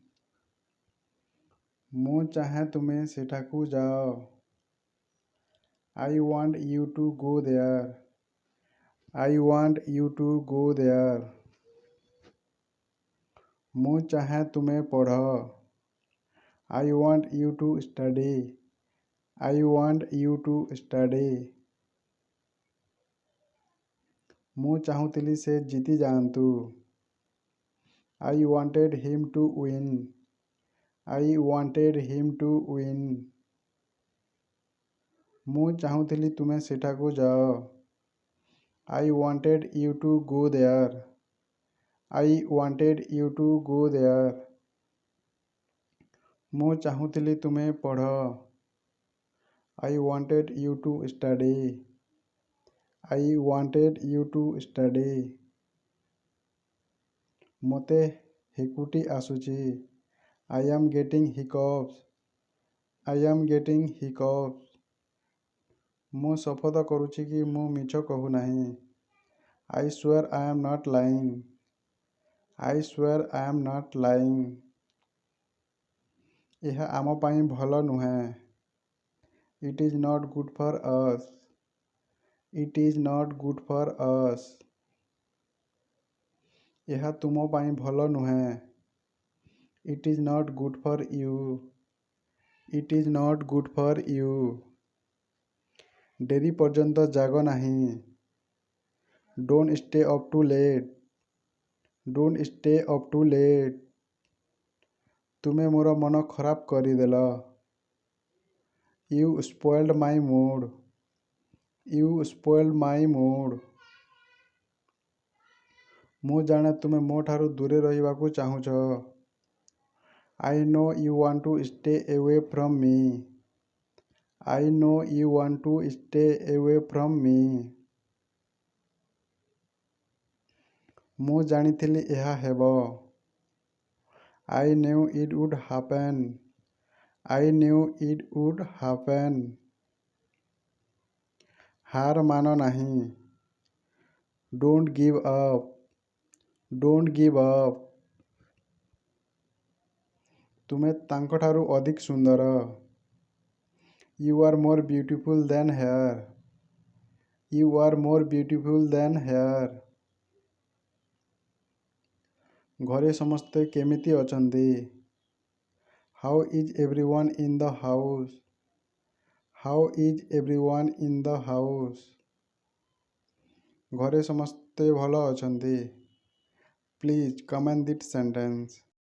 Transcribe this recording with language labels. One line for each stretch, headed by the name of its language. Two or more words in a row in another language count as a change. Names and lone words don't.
Odia: ମୁଁ ଚାହେଁ ତୁମେ ସେଠାକୁ ଯାଅ।
English: I want you to go there. I want you to go there.
Odia: ମୁଁ ଚାହେଁ ତୁମେ ପଢ଼।
English: I want you to study. I want you to study.
Odia: ମୁଁ ଚାହୁଁଥିଲି ସେ ଜିତି ଯାଆନ୍ତୁ।
English: I wanted him to win. I wanted him to win.
Odia: ମୁଁ ଚାହୁଁଥିଲି ତୁମେ ସେଠାକୁ ଯାଅ।
English: I wanted you to go there. I wanted you to go there.
Odia: ମୁଁ ଚାହୁଁଥିଲି ତୁମେ ପଢ଼।
English: I wanted you to study. I wanted you to study.
Odia: ମୋତେ ହେକୁଟି ଆସୁଛି।
English: I am getting hiccups. I am getting hiccups.
Odia: ମୁଁ ଶପଥ କରୁଛି କି ମୁଁ ମିଛ କହୁନାହିଁ।
English: I swear I am not lying. I swear I am not lying.
Odia: ଏହା ଆମ ପାଇଁ ଭଲ ନୁହେଁ।
English: It is not good for us. It is not good for us.
Odia: ଏହା ତୁମ ପାଇଁ ଭଲ ନୁହେଁ।
English: It is not good for you. It is not good for you.
Odia: ଡେରି ପର୍ଯ୍ୟନ୍ତ ଜାଗ ନାହିଁ।
English: Don't stay up too late. Don't stay up too late.
Odia: ତୁମେ ମୋର ମନ ଖରାପ କରିଦେଲ।
English: You spoiled my mood. You spoiled my mood.
Odia: ମୁଁ ଜାଣେ ତୁମେ ମୋ ଠାରୁ ଦୂରେ ରହିବାକୁ ଚାହୁଁଛ।
English: I know you want to stay away from me. I know you want to stay away from me.
Odia: ମୁଁ ଜାଣିଥିଲି ଏହା ହେବ।
English: I knew it would happen. I knew it would happen.
Odia: ହାର ମାନ ନାହିଁ।
English: Don't give up. Don't give up.
Odia: ତୁମେ ତାଙ୍କଠାରୁ ଅଧିକ ସୁନ୍ଦର।
English: You are more beautiful than her. You are more beautiful than her.
Odia: ଘରେ ସମସ୍ତେ କେମିତି ଅଛନ୍ତି?
English: How is everyone in the house? How is everyone in the house?
Odia: ଘରେ ସମସ୍ତେ ଭଲ ଅଛନ୍ତି।
English: Please comment this sentence.